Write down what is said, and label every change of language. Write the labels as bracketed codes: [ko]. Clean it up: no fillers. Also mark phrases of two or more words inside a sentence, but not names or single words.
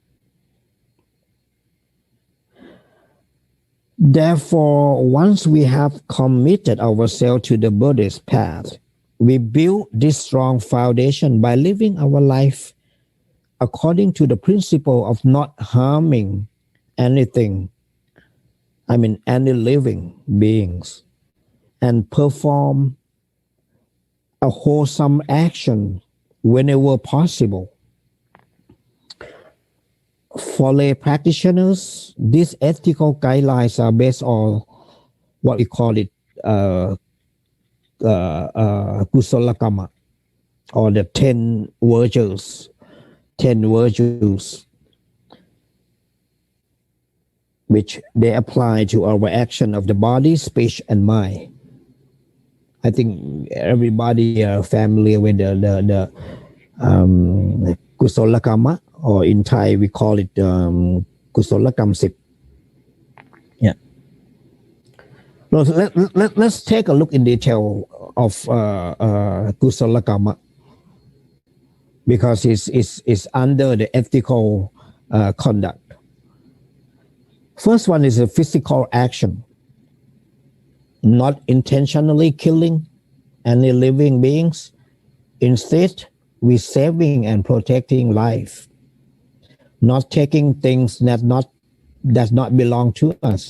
[en] Therefore, once we have committed ourselves to the Buddhist path, we build this strong foundation by living our life according to the principle of not harming anything, any living beings, and perform a wholesome action whenever possible. For lay practitioners, these ethical guidelines are based on what we call it [pi] kusala kamma, [en] or the 10 virtues, which they apply to our action of the body, speech, and mind. I think everybody are familiar with the [pi] kusala kamma, [en] or in Thai we call it [pi] kusala kam [en] 10. Yeah. Let's take a look in detail of [pi] kusala kamma, [en] because it's under the ethical conduct. First one is a physical action, not intentionally killing any living beings. Instead, we saving and protecting life, not taking things that not belong to us.